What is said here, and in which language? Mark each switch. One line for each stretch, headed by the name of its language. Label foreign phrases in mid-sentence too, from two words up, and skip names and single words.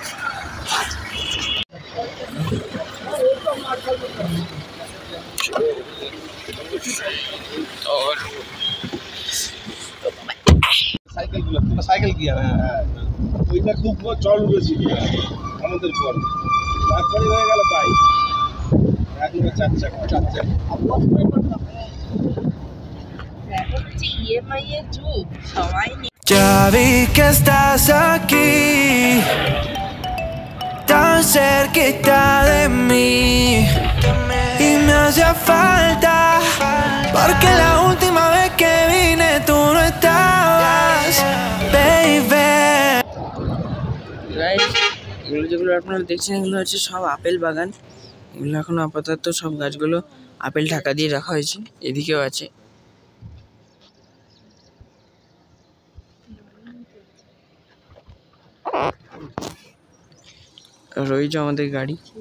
Bangla: সাইকেল কি আর ওইটা খুব চল উঠেছিল আমাদের পর, তারপরে হয়ে গেল বাইক, এখন 4 চাকা।
Spanish: Ya vi que estás aquí, tan cerquita de mí, y me hacía falta, porque la última vez que vine tú no estabas, baby.
Bangla: এগুলো যেগুলো আপনারা দেখছেন, এগুলো হচ্ছে সব আপেল বাগান। এগুলো এখন আপাতত সব গাছগুলো আপেল ঢাকা দিয়ে রাখা হয়েছে। এদিকেও আছে। আর ওই যে আমাদের গাড়ি।